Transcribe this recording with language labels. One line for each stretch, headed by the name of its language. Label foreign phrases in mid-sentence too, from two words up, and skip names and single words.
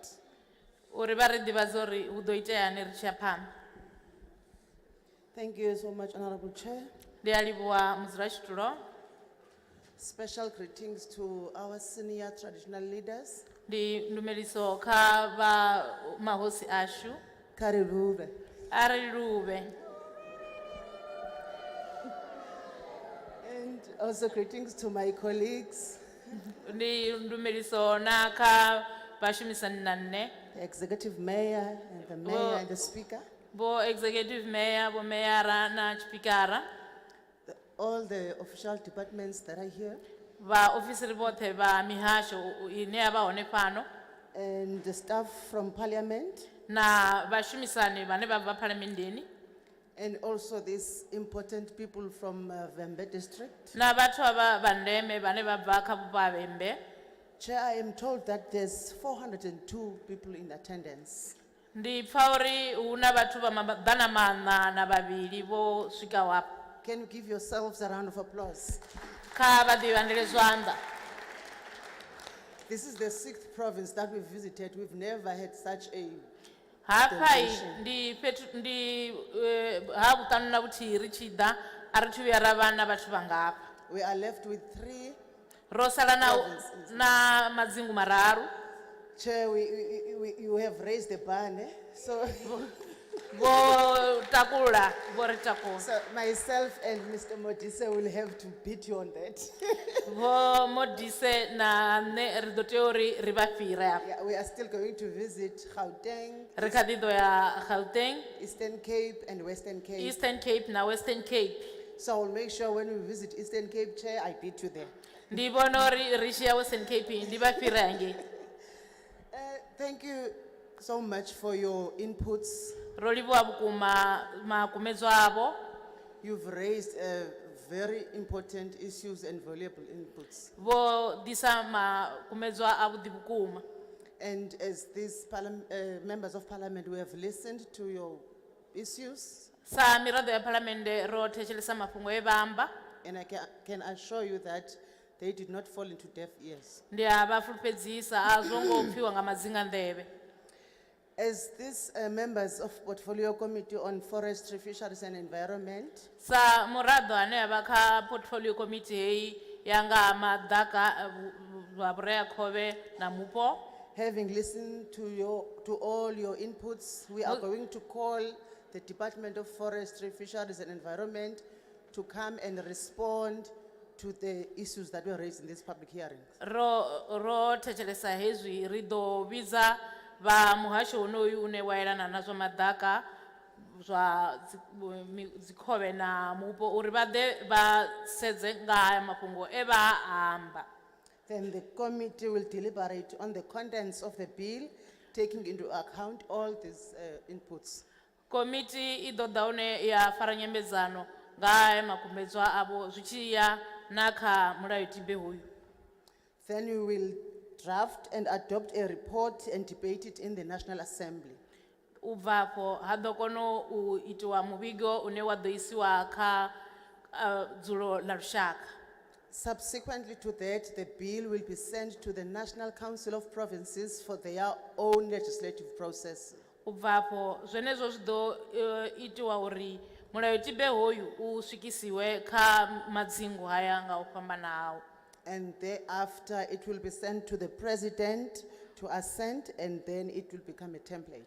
Venda: uri vha ri ḓivhadze uri hu ḓo iteani ri tshi ya phanḓa.
English: Thank you so much, Honorable Chair.
Venda: Ndi a livhuwa mudzulatshidulo.
English: Special greetings to our senior traditional leaders.
Venda: Ndi ndumeliso kha vha mahosi ashu. Kha ri luvhe. A ri luvhe.
English: And also greetings to my colleagues.
Venda: Ndi ndumeliso na kha vhashumisani na nṋe.
English: The executive mayor and the mayor and the speaker.
Venda: Bo
English: executive mayor,
Venda: bo mayara na chipikara.
English: All the official departments that are here.
Venda: Va officers vhoṱhe vha mihasho ine ya vha hone fhano.
English: And the staff from parliament.
Venda: Na vhashumisani vhane vha bva phalamendeni.
English: And also these important people from Vhembe District.
Venda: Na vhathu vha ndeme vhane vha bva kha vhupo ha Vhembe.
English: Chair, I am told that there's 402 people in attendance.
Venda: Ndi pfa uri hu na vhathu vha maḓana maṋa na vhavhili vho swikaho hafha.
English: Can you give yourselves a round of applause?
Venda: Kha vha ḓivhandele zwanḓa.
English: This is the 6th province that we've visited. We've never had such a
Venda: Hafai
English: detention.
Venda: ndi fhethu ndi ha vhuṱanu na vhuthihi ri tshi ḓa a ri thu vhuya ra vha na vhathu vhangafha.
English: We are left with 3
Venda: Ro sala
English: provinces.
Venda: na madzingu mararu.
English: Chair, you have raised the bar, eh? So,
Venda: Vho takula, vho ri takula.
English: so myself and Mr. Modise will have to beat you on that.
Venda: Vho Modise na nṋe ri ḓo tea uri ri vha fhire hafha.
English: Yeah, we are still going to visit Gauteng,
Venda: Ri kha ḓi ḓo ya Gauteng,
English: Eastern Cape and Western Cape.
Venda: Eastern Cape na Western Cape.
English: So I will make sure when we visit Eastern Cape, Chair, I beat you there.
Venda: Ndi vhona uri ri tshi ya Western Cape ndi vha fhire hangei.
English: Thank you so much for your inputs.
Venda: Ro livhuwa vhukuma makumedzwa avho.
English: You've raised very important issues and valuable inputs.
Venda: Vho disa makumedzwa avhuḓi vhukuma.
English: And as these members of parliament, we have listened to your issues.
Venda: Sa miraḓo ya phalamennde ro thetshelesa mafhungo e vha amba.
English: And I can assure you that they did not fall into deaf ears.
Venda: Ndi a vha fulufhedzisa a zwo ngo pfiwa nga madzinga nḓevhe.
English: As these members of Portfolio Committee on Forestry, Fisheries and Environment,
Venda: Sa muraḓo ane avha kha
English: portfolio committee
Venda: hei ya nga ha maḓaka vha vhureakhovhe na mupo.
English: having listened to all your inputs, we are going to call the Department of Forestry, Fisheries and Environment to come and respond to the issues that were raised in this public hearing.
Venda: Ro thetshelesa hezwi ri ḓo vhidza vha muhasho honoyu une wa elana na zwa maḓaka zwa dzikhovhe na mupo uri vha ḓe vha sedze nga haya mafhungo e vha amba.
English: Then the committee will deliberate on the contents of the bill, taking into account all these inputs.
Venda: Komiti I ḓo ḓa hone ya fara nyambedzano nga haya makumedzwa avho zwi tshi ya na kha mulayotibe hoyu.
English: Then we will draft and adopt a report and debate it in the National Assembly.
Venda: U bva afho ha ḓo kona u itiwa muvhigo une wa ḓo isiwa kha dzulo ḽa lushaka.
English: Subsequently to that, the bill will be sent to the National Council of Provinces for their own legislative process.
Venda: U bva afho zwenezwo zwi ḓo itiwa uri mulayotibe hoyu u swikisiwe kha madzingu haya nga u fhambanaho.
English: And thereafter, it will be sent to the president to assent, and then it will become a template.